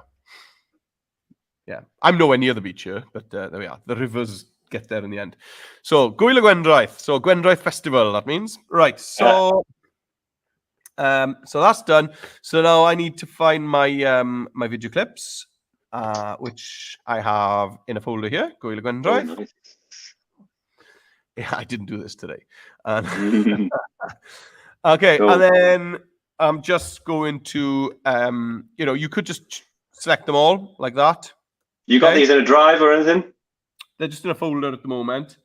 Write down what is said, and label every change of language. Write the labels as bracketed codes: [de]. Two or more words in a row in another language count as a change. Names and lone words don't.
[en] Yeah, I'm nowhere near the beach here, but there we are. The rivers get there in the end. So, Gwyl y Gwendraeth. So, Gwendraeth Festival, that means. Right, so so that's done. So now I need to find my my video clips, which I have in a folder here. Gwyl y Gwendraeth. Oh, nice. Yeah, I didn't do this today. Okay, cool. And then I'm just going to, you could just select them all like that. You got these in a drive or anything? They're just in a folder at the moment.